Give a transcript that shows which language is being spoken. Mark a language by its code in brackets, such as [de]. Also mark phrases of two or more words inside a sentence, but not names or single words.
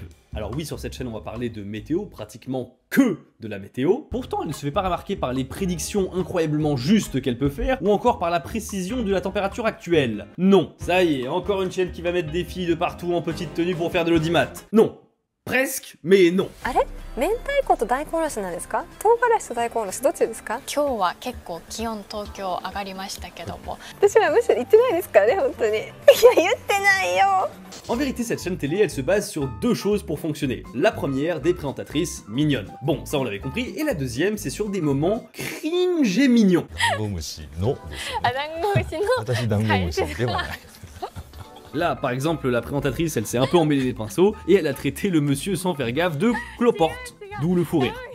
[fr] Alors oui, sur cette chaîne, on va parler de météo, pratiquement que de la météo. Pourtant, elle ne se fait pas remarquer par les prédictions incroyablement justes qu'elle peut faire, ou encore par la précision de la température actuelle. Non, ça y est, encore une chaîne qui va mettre des filles de partout en petite tenue pour faire de l'audimat. Non, presque, mais non. [ja] 明太子と大根おろしなんですか？唐辛子と大根おろしどっちですか？今日は結構気温東京上がりましたけども。私はむしろ言ってないですからね、本当に。いや、言ってないよ。 [fr] En vérité, cette chaîne télé, elle se base sur deux choses pour fonctionner. La première, des présentatrices mignonnes. Bon, ça on l'avait compris. Et la deuxième, c'est sur des moments cringe et mignons. Là, par exemple, la présentatrice, elle s'est un peu emmêlée les pinceaux et elle a traité le monsieur sans faire gaffe de cloporte, d'où le fou rire.